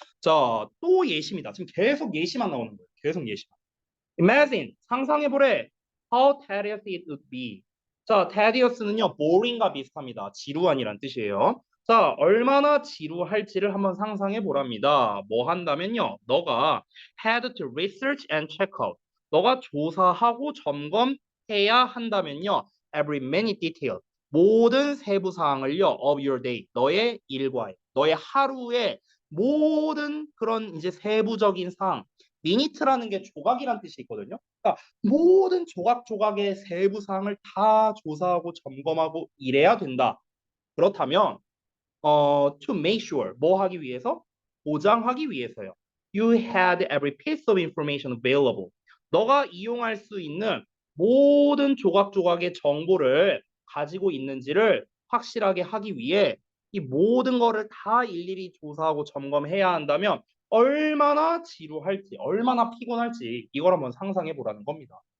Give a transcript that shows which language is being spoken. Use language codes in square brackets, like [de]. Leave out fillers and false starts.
[ko] 자, 또 예시입니다. 지금 계속 예시만 나오는 거예요. 계속 예시만. [en] Imagine, [ko] 상상해보래. [en] How tedious it would be. [ko] 자, tedious는요, boring과 비슷합니다. 지루한이란 뜻이에요. 자, 얼마나 지루할지를 한번 상상해 보랍니다. 뭐 한다면요, 너가 [en] had to research and check out. [ko] 너가 조사하고 점검해야 한다면요, [en] every minute detail. [ko] 모든 세부 사항을요, [en] of your day. [ko] 너의 일과의, 너의 하루의 모든 그런 이제 세부적인 사항. 미니트라는 게 조각이란 뜻이 있거든요. 그러니까 모든 조각조각의 세부 사항을 다 조사하고 점검하고 이래야 된다. 그렇다면 [en] to make sure [ko] 뭐 하기 위해서? 보장하기 위해서요. [en] You had every piece of information available. [ko] 너가 이용할 수 있는 모든 조각조각의 정보를 가지고 있는지를 확실하게 하기 위해 이 모든 거를 다 일일이 조사하고 점검해야 한다면 얼마나 지루할지, 얼마나 피곤할지 이걸 한번 상상해 보라는 겁니다.